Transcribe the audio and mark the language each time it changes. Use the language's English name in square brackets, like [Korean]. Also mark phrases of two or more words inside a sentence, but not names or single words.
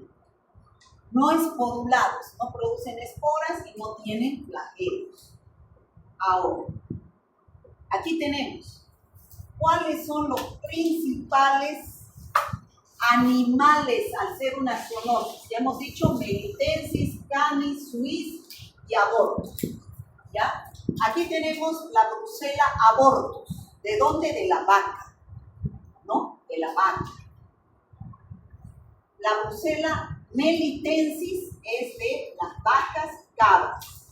[Spanish] No esporulados, no producen esporas y no tienen flagelos. Ahora, aquí tenemos cuáles son los principales animales al ser una zoonosis. Ya hemos dicho melitensis, canis, suis y abortus. ¿Ya? Aquí tenemos la Brucella abortus. ¿De dónde? De la vaca, ¿no? De la vaca. La Brucella melitensis es de las vacas cabras.